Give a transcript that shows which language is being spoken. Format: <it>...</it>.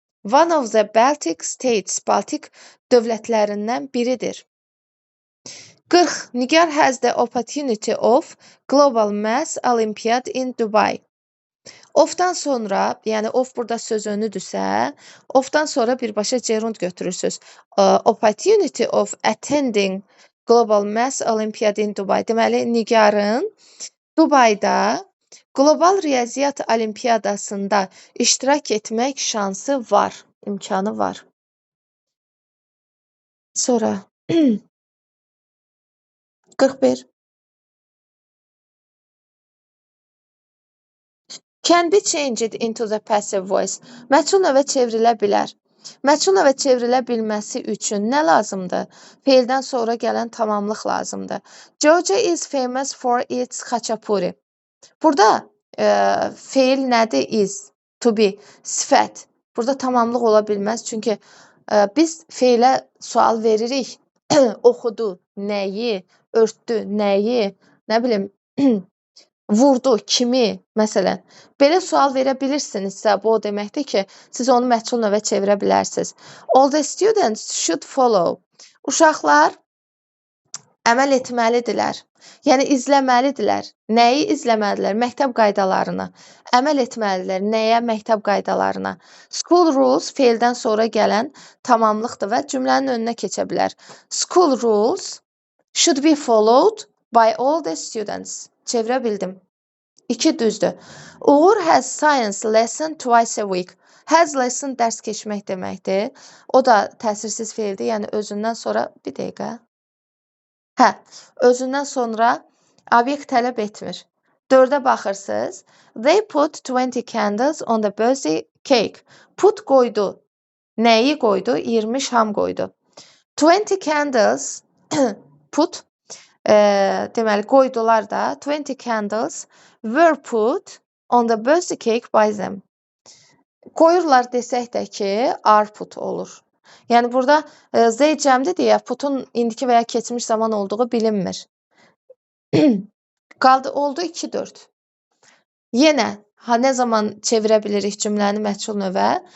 <en>One of the Baltic states,</en> <az>Baltik dövlətlərindən biridir. 40.</az> <en>Nigar has the opportunity of Global Mass Olympiad in Dubai.</en> <az>Ofdan sonra, yəni of burada söz önüdürsə, ofdan sonra birbaşa gerund götürürsünüz.</az> <en>Opportunity of attending Global Mass Olympiad in Dubai.</en> <az>Deməli, Nigarın Dubayda Qlobal Riyaziyyat Olimpiyadasında iştirak etmək şansı var, imkanı var. Sonra 41.</az> <en>Can be changed into the passive voice.</en> <az>Məchul növə çevrilə bilər. Məchul növə çevrilə bilməsi üçün nə lazımdır? Feildən sonra gələn tamamlıq lazımdır.</az> <en>Georgia is famous for its xaçapuri.</en> <az>Burada feil nədir? Is, to be, sifət. Burada tamamlıq ola bilməz. Çünki biz feilə sual veririk. Oxudu, nəyi, örtdü, nəyi, nə bilim, vurdu, kimi, məsələn. Belə sual verə bilirsinizsə, bu o deməkdir ki, siz onu məchul növə çevirə bilərsiniz.</az> <en>All the students should follow.</en> <az>Uşaqlar əməl etməlidirlər. Yəni, izləməlidirlər. Nəyi izləməlidirlər? Məktəb qaydalarını. Əməl etməlidirlər. Nəyə? Məktəb qaydalarına. School rules feildən sonra gələn tamamlıqdır və cümlənin önünə keçə bilər.</az> <en>School rules should be followed by all the students.</en> <az>Çevirə bildim. 2 düzdür.</az> <en>Uğur has science lesson twice a week.</en> <az>Has lesson dərs keçmək deməkdir. O da təsirsiz feildir. Yəni, özündən sonra bir dəqiqə. Özündən sonra obyekt tələb etmir. 4-ə baxırsınız.</az> <en>They put 20 candles on the birthday cake.</en> <az>Put qoydu. Nəyi qoydu? 20 şam qoydu. 20 candles</az> <en>put</en> <az>deməli qoydular da</az> <en>20 candles were put on the birthday cake by them.</en> <az>Qoyurlar desək də ki, are put olur. Yəni burada Z cəmdir deyə putun indiki və ya keçmiş zaman olduğu bilinmir. Qaldı oldu 2-4. Yenə nə zaman çevirə bilirik cümləni məchul növə?</az>